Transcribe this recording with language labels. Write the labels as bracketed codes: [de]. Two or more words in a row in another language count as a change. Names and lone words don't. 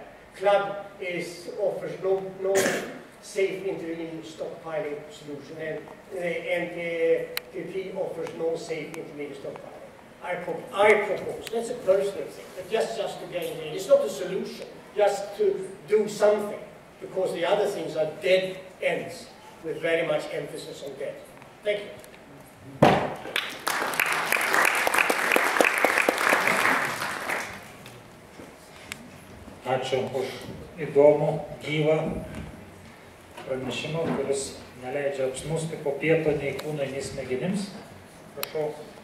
[en] Club offers no safe intermediate stockpiling solution, and NTP offers no safe intermediate stockpiling. I propose, that's a personal thing, but just to gain it. It's not a solution, just to do something, because the other things are dead ends, with very much emphasis on dead. Thank you. [lt] Ačiū už įdomų, gyvą pranešimą, kuris neleidžia apsnūsti po pieto nei kūnui, nei smegenims.